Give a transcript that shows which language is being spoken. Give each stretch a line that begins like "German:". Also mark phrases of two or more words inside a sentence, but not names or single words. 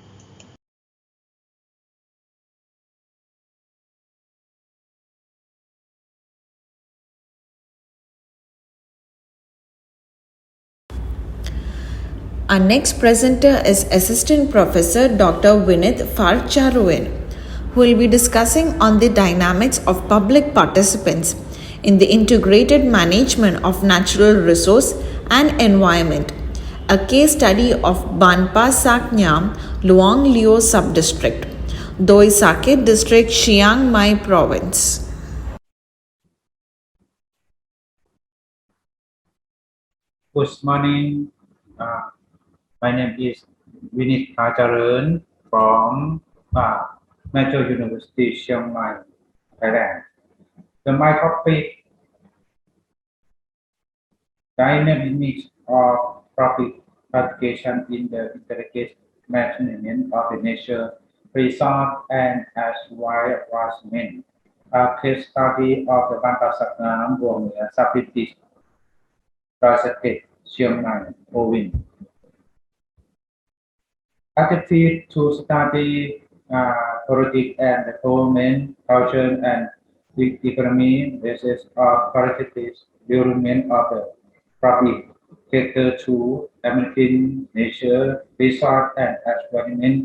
English: Our next presenter is Assistant Professor Dr. Vinith Farcharuin, who will be discussing on the dynamics of public participants in the integrated management of natural resource and environment, a case study of Banpa Saknyam, Luang Leo Subdistrict, Doi Sakit District, Chiang Mai Province. Good morning. My name is Vinith Farcharuin from Metro University, Chiang Mai, Thailand. My topic, dynamics of public participation in the integrated management of the nature, resource, and as environment. A case study of the Banpa Saknyam Luang Leo Subdistrict, Doi Sakit, Chiang Mai Province. Attitude to study politics and government, culture, and economy basis of qualitative development of the public sector to maintain nature, resource, and environment.